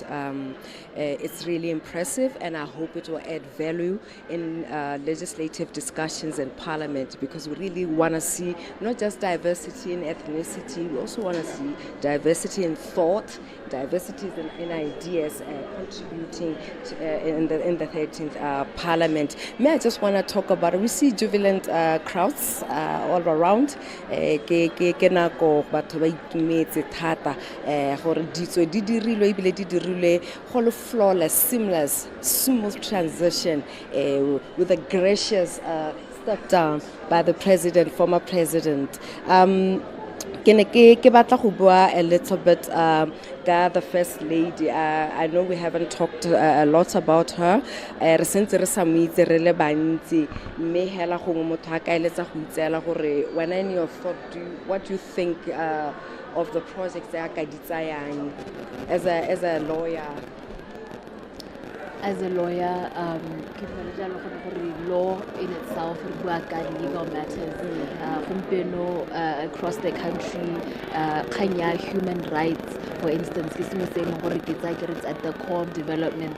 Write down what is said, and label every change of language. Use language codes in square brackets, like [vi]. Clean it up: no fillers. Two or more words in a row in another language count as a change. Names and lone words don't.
[en] It's really impressive, and I hope it will add value in legislative discussions in Parliament, because we really want to see not just diversity in ethnicity, we also want to see diversity in thought, diversity in ideas contributing in the 13th Parliament. May I just want to talk about it? We see jubilant crowds all around. [tn] Batho ba itumetse thata gore ditso di dirilwe ebile di dirilwe go le [en] flawless, seamless, smooth transition with a gracious step down by the president, former president. [tn] Ke batla go bua [en] a little bit the First Lady. I know we haven't talked a lot about her. [tn] Re sentse re sa moitse re le bantsi mme hela go motho a ka eletsa go itsela gore [en] when in your thought what do you think of the projects that [tn] ka di tsayang [en] as a lawyer? As a lawyer, law in itself, legal matters, across the country, human rights, for instance, it's at the core of development.